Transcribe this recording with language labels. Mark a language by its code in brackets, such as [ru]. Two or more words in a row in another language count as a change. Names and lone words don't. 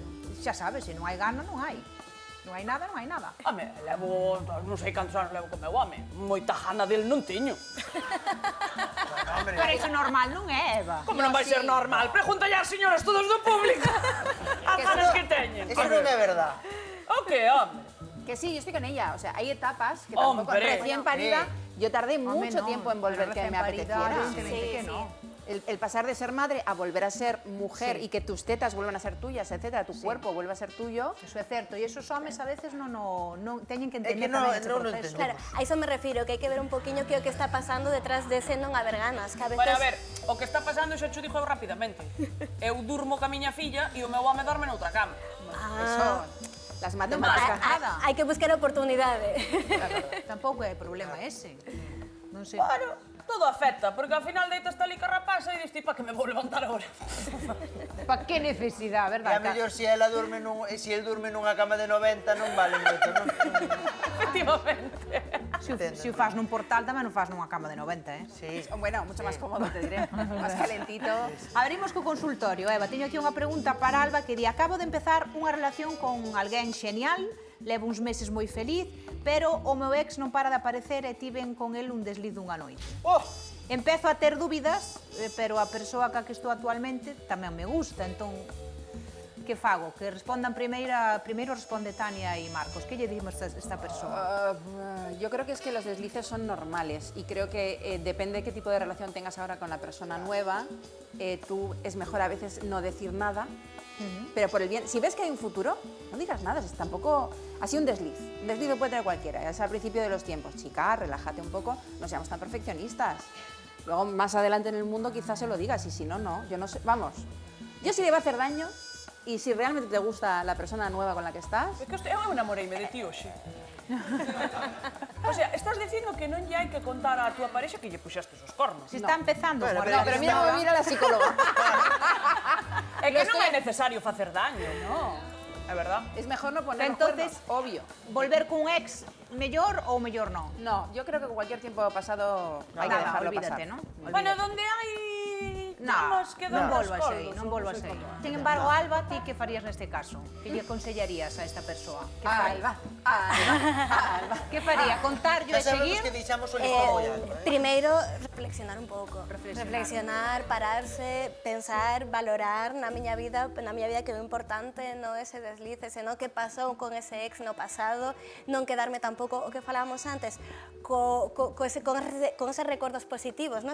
[gl] Xa sabes, se non hai gana, non hai. Non hai nada, non hai nada. Home, levo, non sei cantos anos levo con meu home. Moita gana del non teño. Pero iso normal non é, Eva. Como non vai ser normal? Pregúntalle ás señoras todos do público as ganas que teñen. Eso non é verdad. O que, home? [es] Que sí, yo estoy con ella, o sea, hay etapas que tampoco... Hombre. Recién parida, yo tardé mucho tiempo en volver que me apeteciera. Evidentemente que no. El pasar de ser madre a volver a ser mujer y que tus tetas vuelvan a ser tuyas, etcétera, tu cuerpo vuelva a ser tuyo. [gl] Eso é certo, e esos homes a veces non teñen que É que entender non tamén ese proceso. Claro, a iso me refiro, que hai que ver un poquinho que o que está pasando detrás dese non haber ganas, que a veces... Bueno, a ver, o que está pasando xa cho digo rapidamente. Eu durmo ca miña filla e o meu home dorme noutra cama. [es] Eso, las matemáticas. [gl] Hai que buscar oportunidade. Tampouco é problema ese. Non sei. Bueno, todo afecta, porque ao final deitas tal e carrapaza e dis, pa que me vou levantar agora. Pa que necesidade, E verdad? a mellor se ela durme se el durme nunha cama de 90 non vale moito, non? Efectivamente. Se o fas nun portal tamén o fas nunha cama de 90, [es] Sí. Bueno, mucho más cómodo, te diré. Más calentito. [gl] Abrimos co consultorio. Eva, teño aquí unha pregunta para Alba que di: acabo de empezar unha relación con alguén xenial, levo uns meses moi feliz, pero o meu ex non para de aparecer e tiven con el un desliz dunha noite. Oh, Empezo a ter dúbidas, pero a persoa ca que estou actualmente tamén me gusta, entón que fago? Que respondan primeiro responde Tania e Marcos. Que lle dimos a esta persoa? [es] Yo creo que es que los deslices son normales y creo que depende de qué tipo de relación tengas ahora con la persona nueva, tú es mejor a veces no decir nada, pero por el bien, si ves que hay un futuro, no digas nada, es tampoco así un desliz lo puede tener cualquiera, es al principio de los tiempos, chica, relájate un poco, no seamos tan perfeccionistas. Luego más adelante en el mundo quizás se lo digas y si no, no, yo no sé, vamos, yo si le va a hacer daño y si realmente te gusta la persona nueva con la que estás. [gl] É que eu namoreime de ti hoxe. [es] O sea, [gl] estás dicindo que non lle hai que contar á túa parexa que lle puxastes os cornos. Se está empezando Bueno, a pero guardar. [es] Mira la psicóloga. [gl] É que non é necesario facer daño, non? É verdad? [es] Es mejor no poner Entonces, cuernos, obvio. [gl] volver cun ex mellor ou mellor non? [es] No, yo creo que cualquier tiempo pasado hay que Nada, dejarlo olvídate, pasar. ¿no? [gl] Bueno, donde hai temas que non dan volvas os aí, coldos, non volvas aí. sei como. Sin embargo, Alba, ti que farías neste caso? Que lle aconsellarías a esta persoa? Que fai? Alba. Que faría? Contarlo e xa sabemos seguir? que deixamos o listón moi alto, Primeiro, reflexionar un pouco. Reflexionar, pararse, pensar, valorar na miña vida que é o importante, non ese deslice, senón que pasou con ese ex no pasado, non quedarme tampouco o que falábamos antes, con eses recordos positivos, non?